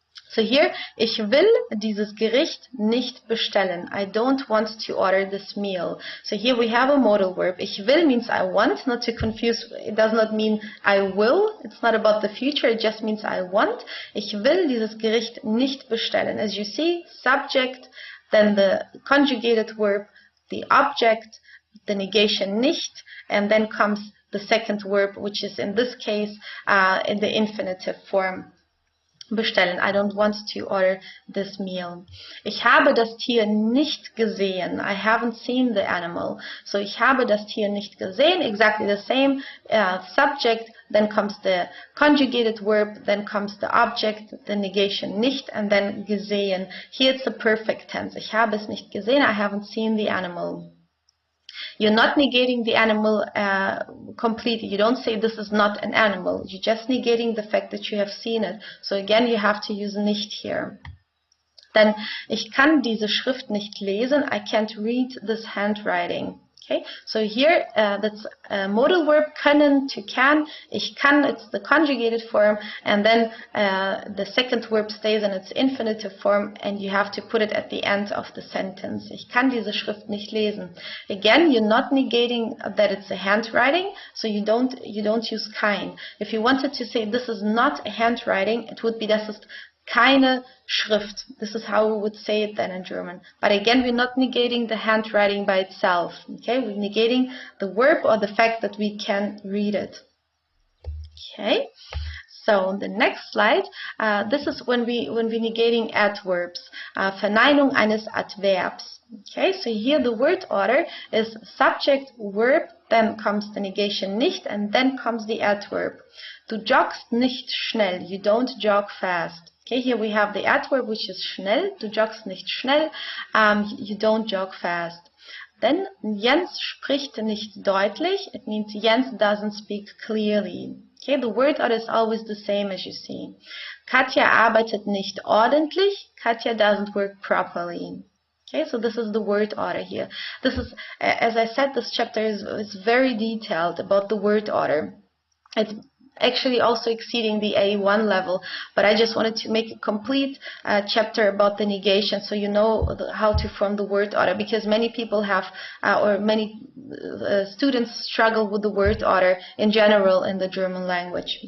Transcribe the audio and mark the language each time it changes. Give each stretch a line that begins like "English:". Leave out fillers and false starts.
English: So here,
German: ich will dieses Gericht nicht bestellen.
English: I don't want to order this meal. So here we have a modal verb.
German: Ich will
English: means I want, not to confuse. It does not mean I will. It's not about the future. It just means I want.
German: Ich will dieses Gericht nicht bestellen.
English: As you see, subject, then the conjugated verb, the object, the negation nicht, and then comes the second verb, which is in this case in the infinitive form. Bestellen. I don't want to order this meal.
German: Ich habe das Tier nicht gesehen.
English: I haven't seen the animal.
German: So ich habe das Tier nicht gesehen.
English: Exactly the same subject. Then comes the conjugated verb. Then comes the object, the negation nicht, and then gesehen. Here it's the perfect tense.
German: Ich habe es nicht gesehen.
English: I haven't seen the animal. You're not negating the animal completely. You don't say this is not an animal. You're just negating the fact that you have seen it. So again, you have to use nicht here.
German: Then, ich kann diese Schrift nicht lesen.
English: I can't read this handwriting. Okay, so here that's a modal verb, können to can. Ich kann, it's the conjugated form, and then the second verb stays in its infinitive form, and you have to put it at the end of the sentence.
German: Ich kann diese Schrift nicht lesen.
English: Again, you're not negating that it's a handwriting, so you don't use kein. If you wanted to say this is not a handwriting, it would be
German: das ist keine Schrift.
English: This is how we would say it then in German. But again, we're not negating the handwriting by itself. Okay, we're negating the verb or the fact that we can read it. Okay, so on the next slide, this is when we're negating adverbs.
German: Verneinung eines Adverbs.
English: Okay, so here the word order is subject, verb, then comes the negation nicht, and then comes the adverb.
German: Du joggst nicht schnell.
English: You don't jog fast. Okay, here we have the adverb, which is schnell.
German: Du joggst nicht schnell.
English: You don't jog fast.
German: Then Jens spricht nicht deutlich.
English: It means Jens doesn't speak clearly. Okay, the word order is always the same as you see.
German: Katja arbeitet nicht ordentlich.
English: Katja doesn't work properly. Okay, so this is the word order here. This is, as I said, this chapter is very detailed about the word order. It's actually also exceeding the A1 level, but I just wanted to make a complete chapter about the negation, so you know how to form the word order, because many people have, or many students struggle with the word order in general in the German language.